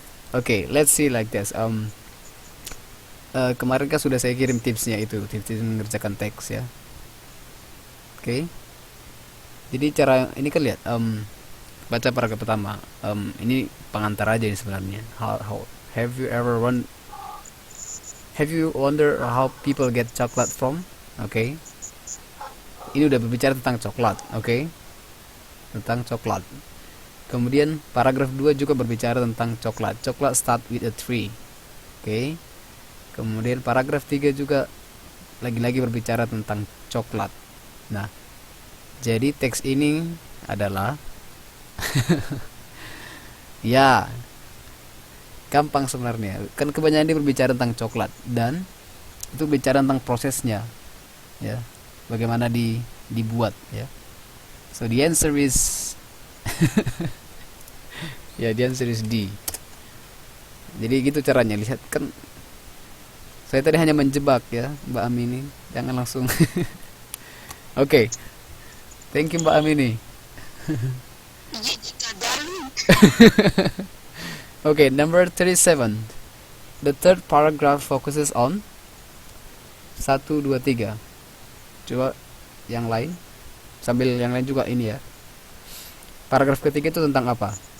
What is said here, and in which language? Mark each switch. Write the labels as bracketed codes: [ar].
[en] Okay, let's see like this. [id] Kemarin kan sudah saya kirim tipsnya itu, tips mengerjakan teks ya. Oke. Jadi cara ini kan lihat, baca paragraf pertama. Ini pengantar aja ini sebenarnya. [en] How have you ever wonder how people get chocolate from? [id] Oke. Ini udah berbicara tentang coklat, oke? Tentang coklat. Kemudian paragraf 2 juga berbicara tentang coklat. [en] Coklat start with a tree. [id] Oke. Kemudian paragraf 3 juga lagi-lagi berbicara tentang coklat. Nah, jadi teks ini adalah ya, gampang sebenarnya. Kan kebanyakan dia berbicara tentang coklat dan itu bicara tentang prosesnya. Ya. Bagaimana dibuat ya. [en] So the answer is ya, the answer is D. [id] Jadi gitu caranya, lihat kan saya tadi hanya menjebak ya Mbak Amini, jangan langsung. Oke. [en] Thank you [id] Mbak Amini. Iya, dikadalin. [en] Okay, number 37. The third paragraph focuses on 1, 2, 3. [id] Coba yang lain, sambil yang lain juga ini ya. Paragraf ketiga itu tentang apa?